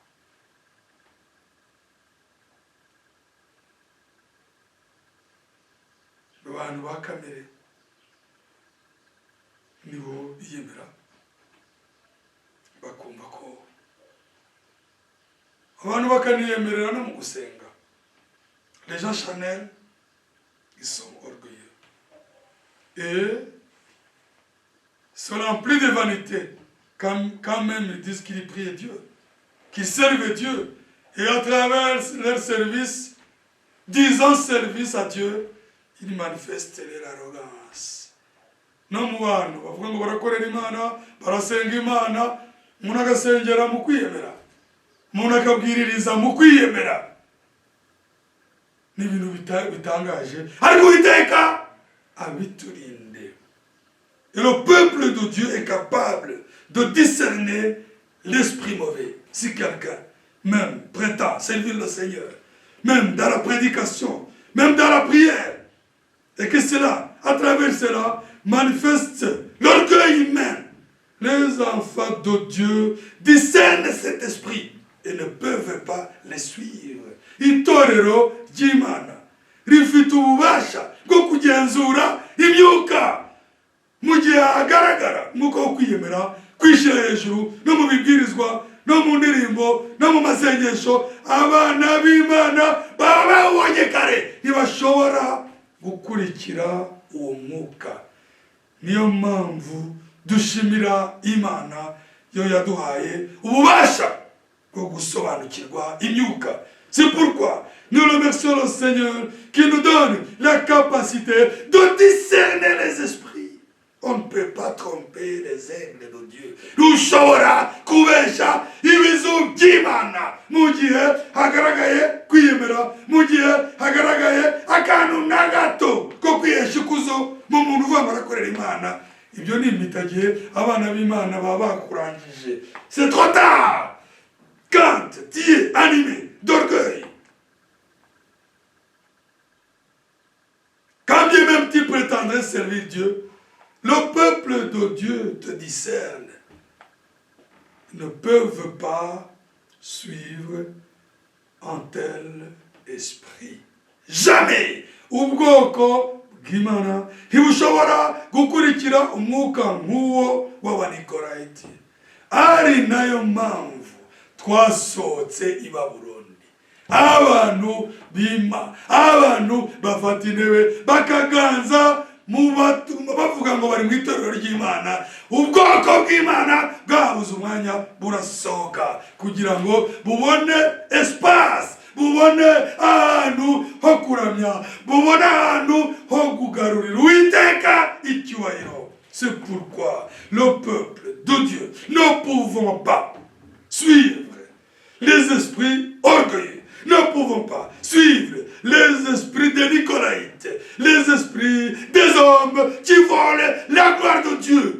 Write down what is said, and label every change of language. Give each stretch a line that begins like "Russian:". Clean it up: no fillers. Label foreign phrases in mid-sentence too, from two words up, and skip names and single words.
Kinyarwanda: Abantu ba kamere nibo biyemera bakumva ko abantu bakaniyemerera no mu gusenga.
French: Les gens charnels, ils sont orgueilleux et sont remplis de vanité quand même ils disent qu'ils prient Dieu, qu'ils servent Dieu, et à travers leur service, disant service à Dieu, ils manifestent leur arrogance.
Kinyarwanda: No mu bantu bavuga ngo barakorera Imana, barasenga Imana, umuntu agasengera mu kwiyemera, umuntu akabwiririza mu kwiyemera. Ni ibintu bitangaje, ariko Uwiteka abiturinde.
French: Et le peuple de Dieu est capable de discerner l'esprit mauvais. Si quelqu'un même prétend servir le Seigneur, même dans la prédication, même dans la prière, et que cela, à travers cela, manifeste l'orgueil humain, les enfants de Dieu discernent cet esprit et ne peuvent pas les suivre.
Kinyarwanda: Itorero ry'Imana rifite ububasha bwo kugenzura imyuka mu gihe hagaragara nk'uko wo kwiyemera, kwishyira hejuru no mu bibwirizwa, no mu ndirimbo, no mu masengesho. Abana b'Imana baba babonye kare ntibashobora gukurikira uwo mwuka. Niyo mpamvu dushimira Imana yo yaduhaye ububasha bwo gusobanukirwa imyuka.
French: C'est pourquoi nous remercions le Seigneur qui nous donne la capacité de discerner les esprits. On ne peut pas tromper les aigles de Dieu.
Kinyarwanda: Dushobora kubesha ibizu by'Imana mu gihe hagaragaye kwiyemera, mu gihe hagaragaye akantu na gato ko kwihesha ikuzo mu muntu uvuga barakorera Imana. Ibyo ni imitagihe abana b'Imana baba bakurangije.
French: C'est trop tard quand tu es animé d'orgueil. Quand bien même tu prétendrais servir Dieu, le peuple de Dieu te discerne. Ils ne peuvent pas suivre un tel esprit.
Kinyarwanda: Jamais ubwoko bw'Imana ntibushobora gukurikira umwuka nk'uwo w'Abanikorayiti. Ari nayo mpamvu twasohotse i Babuloni, abantu bima, abantu bafata intebe bakaganza bavuga ngo bari mu itorero ry'Imana. Ubwoko bw'Imana bwabuze umwanya burasohoka kugira ngo bubone espace, bubone ahantu ho kuramya, bubone ahantu ho kugarurira Uwiteka icyubahiro.
French: C'est pourquoi le peuple de Dieu ne pouvons pas suivre les esprits orgueilleux, ne pouvons pas suivre les esprits des Nicolaïtes, les esprits des hommes qui volent la gloire de Dieu.